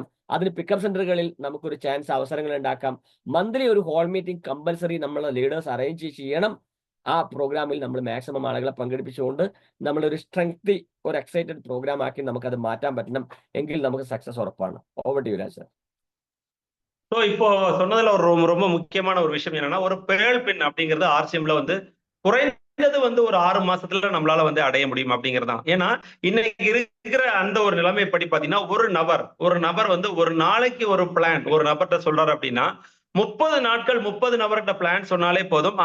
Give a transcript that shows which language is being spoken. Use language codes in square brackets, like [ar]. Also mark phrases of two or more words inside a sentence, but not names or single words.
[ml] അതിന് പിക്കപ്പ് സെന്ററുകളിൽ നമുക്കൊരു ചാൻസ് അവസരങ്ങൾ ഉണ്ടാക്കാം. മന്ത്ലി ഒരു [en] hall meeting compulsory [ml] നമ്മൾ [en] leaders arrange [ml] ചെയ്യണം. ആ പ്രോഗ്രാമിൽ നമ്മൾ മാക്സിമം ആളുകളെ പങ്കെടുപ്പിച്ചുകൊണ്ട് നമ്മളൊരു സ്ട്രെങ്തി ഒരു [en] excited program [ml] ആക്കി നമുക്കത് മാറ്റാൻ പറ്റണം. എങ്കിൽ നമുക്ക് സക്സസ് ഉറപ്പാണ്. [en] over to you [ml] രാജ് സർ. [ta] ஸோ இப்போ சொன்னதுல ஒரு ரொம்ப முக்கியமான ஒரு விஷயம் என்னன்னா, ஒரு [en] pearl pin [ta] அப்படிங்கிறது RCMல வந்து குறைந்தது வந்து ஒரு 6 மாசத்துல நம்மளால வந்து அடைய முடியும் அப்படிங்கிறது தான். ஏன்னா இன்னைக்கு இருக்கிற அந்த ஒரு நிலைமைப்படி பாத்தீங்கன்னா, ஒரு நபர் வந்து ஒரு நாளைக்கு ஒரு பிளான் ஒரு நபர்கிட்ட சொல்றாரு அப்படின்னா 30 நாட்கள் 30 நபர்கிட்ட பிளான் சொன்னாலே போதும்.